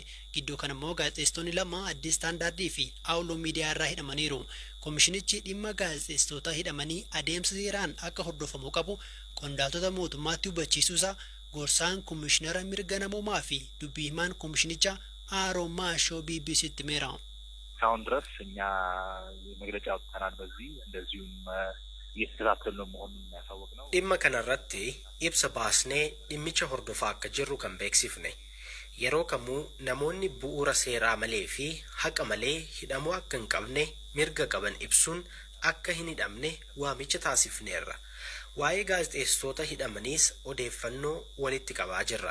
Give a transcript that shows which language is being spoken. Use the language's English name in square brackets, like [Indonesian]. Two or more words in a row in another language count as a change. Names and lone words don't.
[Oromo] Gidduu kana immoo gaazexeessitoonni 2 Addis Standaardii fi Awuloo Miidiyaa irraa hidhamaniiru. Komishinichi dhimma gaazexeessitoota hidhamanii adeemsa seeraan akka hordofamuu qabu qondaaltota mootummaatti hubachiisuusaa gorsaan komishinara mirga namoomaa fi dubbii himaan komishinicha AROMO BBCtti meera. [Amharic] እስካሁን ድረስ እኛ መግለጫ አውጥተናል። በዚህ እንደዚሁም እየተከታተልን መሆኑን ያሳወቅነው [Oromo] dhimma kanarratti ibsa baasnee dhimmicha hordofaa akka jirru kan beeksifne yeroo kamuu namoonni bu'uura seeraa malee fi haqa malee hidhamuu akka hin qabne mirga qaban ibsuun akka hin hidhamne waamicha taasifneerra. Waa'ee gaazexeessitoota hidhamaniis odeeffannoo walitti qabaa jirra.